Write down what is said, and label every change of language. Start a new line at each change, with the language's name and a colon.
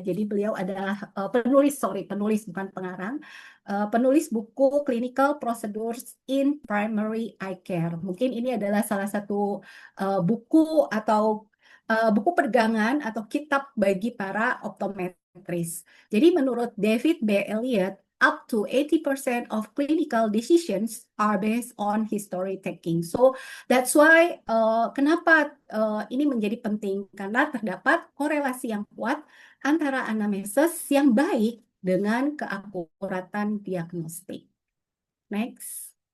Indonesian: Jadi beliau adalah penulis bukan pengarang, penulis buku Clinical Procedures in Primary Eye Care. Mungkin ini adalah salah satu buku atau buku pegangan atau kitab bagi para optometris. Jadi menurut David B.
English: Elliott, up to 80% of clinical decisions are based on history taking. So that's why
Indonesian: kenapa ini menjadi penting, karena terdapat korelasi yang kuat antara anamnesis yang baik dengan keakuratan diagnostik. Next.